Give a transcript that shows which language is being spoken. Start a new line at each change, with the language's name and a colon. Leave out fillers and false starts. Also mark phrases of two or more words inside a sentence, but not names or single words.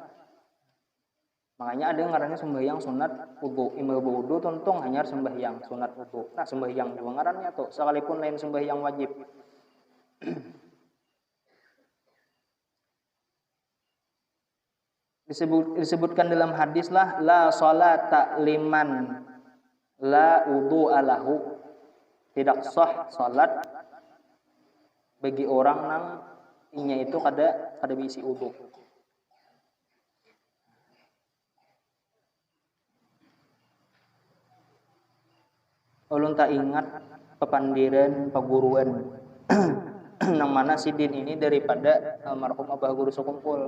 Banjar: Makanya ada yang ngarannya sembahyang sunat wudu. Imam wudu tuntung hanya sembahyang sunat wudu. Nah, sembahyang juga ngarannya tuh sekalipun lain sembahyang wajib. Disebutkan dalam hadis lah
Arabic: la salata liman la wudu alahu.
Banjar: Tidak sah salat bagi orang yang inya itu kada bisi wudu. Ulun tak ingat pepandiran paguruan nang mana sidin ini daripada almarhum Abah Guru Sukumpul.